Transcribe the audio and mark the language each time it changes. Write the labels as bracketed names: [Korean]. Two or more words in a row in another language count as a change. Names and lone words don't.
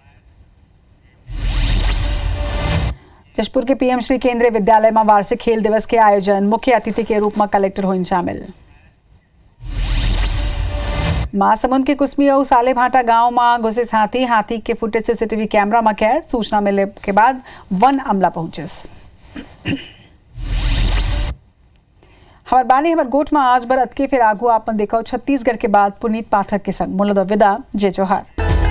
[Chhattisgarhi] जशपुर के PM श्री केंद्रीय विद्यालय में वार्षिक खेल दिवस के आयोजन मुख्य अतिथि के रूप में कलेक्टर हुई शामिल। महासमुंद के कुसमी और साले भाटा गांव में घुसे हाथी के फुटेज CCTV कैमरा में कैद सूचना मिलने के बाद वन अमला पहुंचे। हमार बानी हमार गोट में आज बर अतके फिर आगू आपन देखो छत्तीसगढ़ के बाद पुनीत पाठक के संग मुलद विदा जय जोहार।